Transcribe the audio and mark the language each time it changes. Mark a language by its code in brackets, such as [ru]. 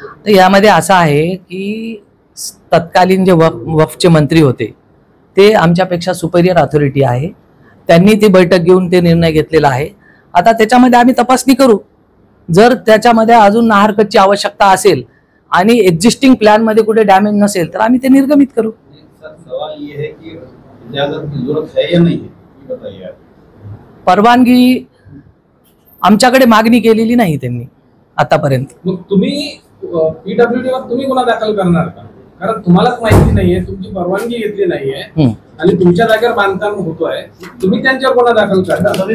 [mr] तर यामध्ये असं आहे की तत्कालीन जे वक्फचे मंत्री होते ते आमच्यापेक्षा सुपेरियर अथॉरिटी आहे. त्यांनी ती बैठक घेऊन ते निर्णय घेतलेला आहे. आता त्याच्यामध्ये आम्ही तपासणी करू. जर त्याच्यामध्ये अजून नाहरकतची आवश्यकता असेल आणि एक्झिस्टिंग प्लॅन मध्ये कुठे डॅमेज नसेल तर आम्ही ते निर्गमित करू. [hi] सवाल ये है कि इजाजत की जरूरत है या नहीं है, ये बताइए आप. [mr] परवानगी आमच्याकडे मागणी केलेली नाही त्यांनी आतापर्यंत. मग तुम्ही PWD वर तुम्ही गुन्हा दाखल करणार का. कारण तुम्हालाच माहिती नाहीये, तुमची परवानगी घेतली नाहीये आणि तुमच्या जागेवर बांधकाम होतोय, तुम्ही त्यांच्यावर गुन्हा दाखल करता.